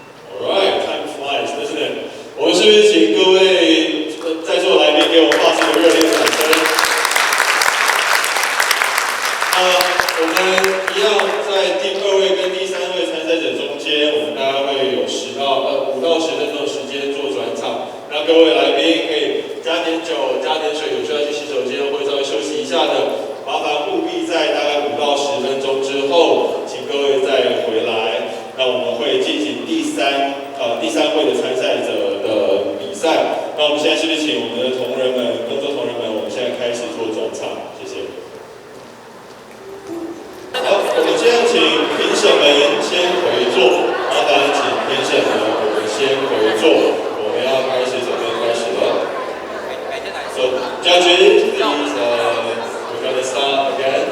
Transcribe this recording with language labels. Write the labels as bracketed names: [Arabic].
[English] Alright, time flies, doesn't it? [Chinese] 我们是不是请各位在座来宾给我们发出热烈的掌声？我们一样在第2位跟第3位参赛者中间，我们大概会有5到10分钟的时间做转场，让各位来宾可以加点酒、加点水，有需要去洗手间或者稍微休息一下的，麻烦务必在大概5到10分钟之后，请各位再回来。那我们会进行第三位的参赛者的比赛。那我们现在是不是请我们的工作同仁们，我们现在开始做转场，谢谢。好，我们现在请评审们先回座，麻烦请评审们我们先回座，我们要开始准备开始了。 [English] So judges, please, we're gonna start again.